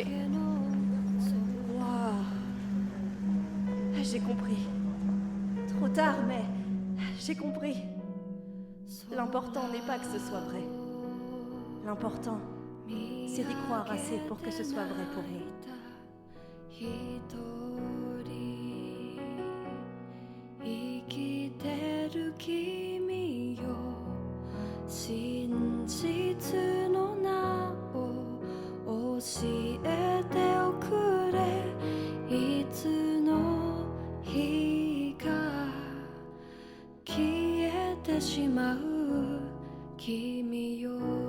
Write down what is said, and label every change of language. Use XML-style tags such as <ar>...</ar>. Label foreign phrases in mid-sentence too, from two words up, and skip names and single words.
<fr>Waouh! J'ai compris. Trop tard, mais j'ai compris. L'important n'est pas que ce soit vrai. L'important, c'est d'y croire assez pour que ce soit vrai pour nous.</fr> <ja>生きてる君よ真実の名を教えておくれいつの日か消えてしまう君よ</ja>